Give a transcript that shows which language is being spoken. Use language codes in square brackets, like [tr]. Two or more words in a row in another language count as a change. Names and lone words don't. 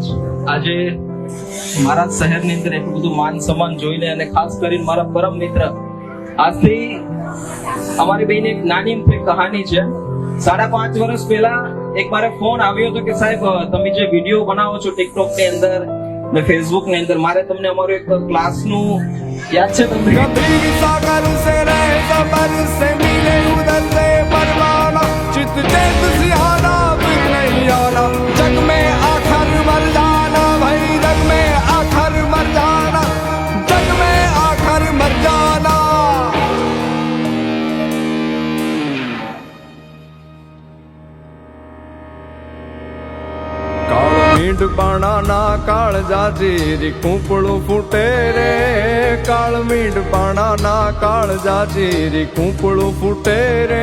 [gu] આજે મારા શહેરની અંદર એટલું બધું માન સન્માન જોઈને, અને ખાસ કરીને મારા પરમ મિત્ર, આજથી અમારી બેની એક નાની એમથી કહાની છે. 5.5 વર્ષ પહેલા એક મારે ફોન આવ્યો હતો કે સાહેબ તમે જે વિડીયો બનાવો છો ટિકટોક ની અંદર ને ફેસબુક ની અંદર, મારે તમને અમારું એક ક્લાસ નું યાદ છે તમને? [hi] कभी सागर से रहे सबर से मिले उधर से परवाना चित चेत सिहाना फिर नहीं आना जग में आखिर मर जाना भाई जग में आखिर मर जाना जग में आखिर मर जाना. [gu] મીંડ પાણાના કાળ જાજી કૂંપળું ફૂટે રે. કાળ મીંડ પાણાના કાળ જાજી કૂંપળું ફૂટે રે.